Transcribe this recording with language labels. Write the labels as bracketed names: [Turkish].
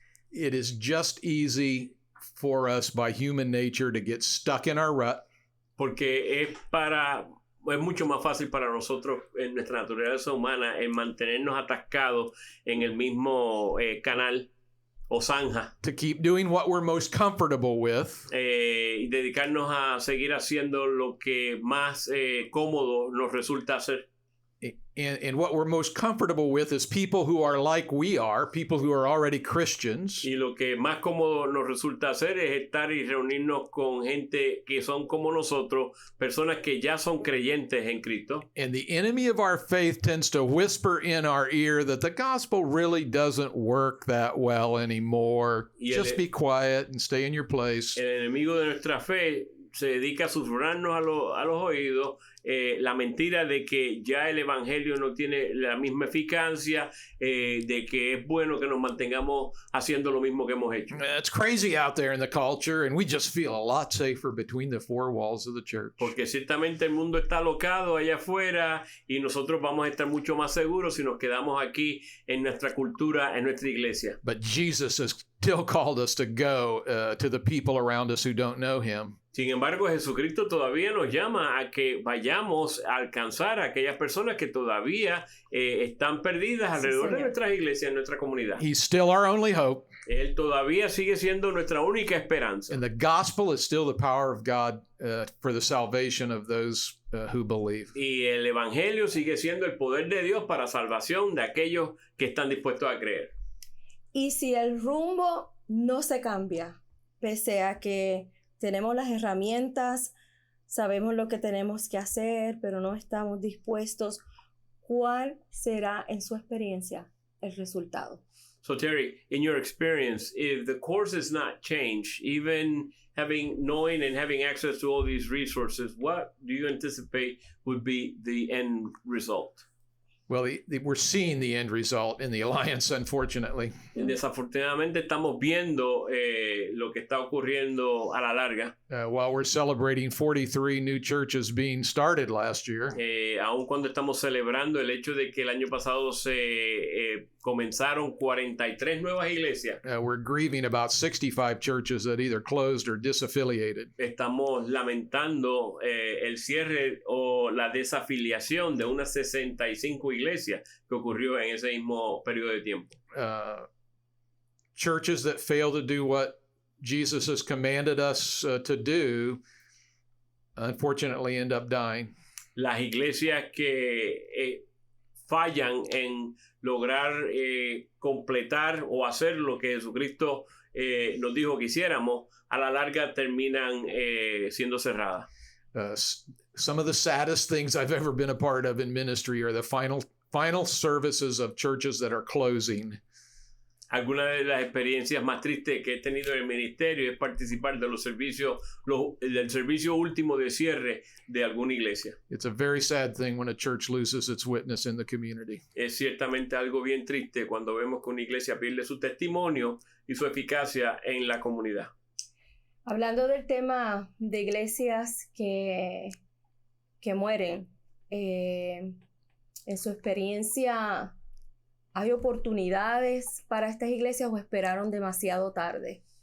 [English] It is just easy for us by human nature to get stuck in our rut. [Spanish] Porque es mucho más fácil para nosotros en nuestra naturaleza humana en mantenernos atascados en el mismo canal o zanja. [English] To keep doing what we're most comfortable with. [Spanish] Y dedicarnos a seguir haciendo lo que más cómodo nos resulta hacer. [English] And what we're most comfortable with is people who are like we are, people who are already Christians. [Spanish] Y lo que más cómodo nos resulta hacer es estar y reunirnos con gente que son como nosotros, personas que ya son creyentes en Cristo. [English] And the enemy of our faith tends to whisper in our ear that the gospel really doesn't work that well anymore. Just be quiet and stay in your place. [Spanish] El enemigo de nuestra fe se dedica a susurrarnos a los oídos la mentira de que ya el evangelio no tiene la misma eficacia, de que es bueno que nos mantengamos haciendo lo mismo que hemos hecho. [English] It's crazy out there in the culture, and we just feel a lot safer between the four walls of the church. [Spanish] Porque ciertamente el mundo está alocado allá afuera y nosotros vamos a estar mucho más seguros si nos quedamos aquí en nuestra cultura, en nuestra iglesia. [English] But Jesus has still called us to go to the people around us who don't know him. [Spanish] Sin embargo, Jesucristo todavía nos llama a que vayamos a alcanzar a aquellas personas que todavía están perdidas alrededor de nuestras iglesias, en nuestra comunidad. [English] He's still our only hope. [Spanish] Él todavía sigue siendo nuestra única esperanza. [English] And the gospel is still the power of God for the salvation of those who believe. [Spanish] Y el evangelio sigue siendo el poder de Dios para salvación de aquellos que están dispuestos a creer. Y si el rumbo no se cambia, pese a que tenemos las herramientas, sabemos lo que tenemos que hacer, pero no estamos dispuestos, ¿cuál será en su experiencia el resultado? [English] So Terry, in your experience, if the course is not changed, even knowing and having access to all these resources, what do you anticipate would be the end result? Well, we're seeing the end result in the alliance, unfortunately. [Spanish] Desafortunadamente estamos viendo lo que está ocurriendo a la larga. [English] While we're celebrating 43 new churches being started last year, [Spanish] Aun cuando estamos celebrando el hecho de que el año pasado se comenzaron 43 nuevas iglesias, [English] we're grieving about 65 churches that either closed or disaffiliated. [Spanish] estamos lamentando el cierre o la desafiliación de unas 65 iglesias que ocurrió en ese mismo periodo de tiempo. [English] Churches that fail to do what Jesus has commanded us to do, unfortunately, end up dying. [Spanish] Las iglesias que fallan en lograr completar o hacer lo que Jesucristo nos dijo que hiciéramos, a la larga terminan siendo cerradas. [English] Some of the saddest things I've ever been a part of in ministry are the final services of churches that are closing. [Spanish] Algunas de las experiencias más tristes que he tenido en el ministerio es participar de los servicios, del servicio último de cierre de alguna iglesia. [English] It's a very sad thing when a church loses its witness in the community. [Spanish] Es ciertamente algo bien triste cuando vemos que una iglesia pierde su testimonio y su eficacia en la comunidad. Hablando del tema de iglesias que mueren, en su experiencia, ¿hay oportunidades para estas iglesias o esperaron demasiado tarde?